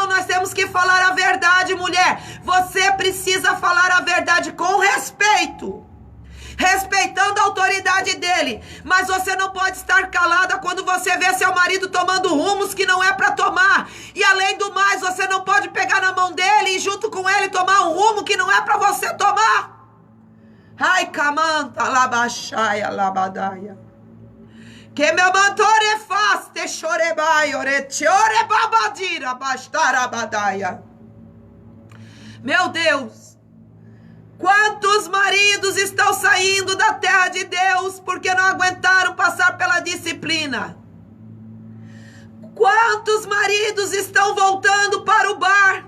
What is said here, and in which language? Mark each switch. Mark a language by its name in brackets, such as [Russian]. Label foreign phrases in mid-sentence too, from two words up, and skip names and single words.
[Portuguese] Nós temos que falar a verdade, mulher. Você precisa falar a verdade com respeito, respeitando a autoridade dele. Mas você não pode estar calada quando você vê seu marido tomando rumos que não é para tomar. E além do mais, você não pode pegar na mão dele e junto com ele tomar um rumo que não é para você tomar. Ai, camanta, labaxaia, labadaia. Que meu mantore faste chorebai, oretiore babadira, bastarabadaia. Meu Deus, quantos Quantos maridos estão saindo da terra de Deus porque não aguentaram passar pela disciplina? Quantos maridos estão voltando para o bar?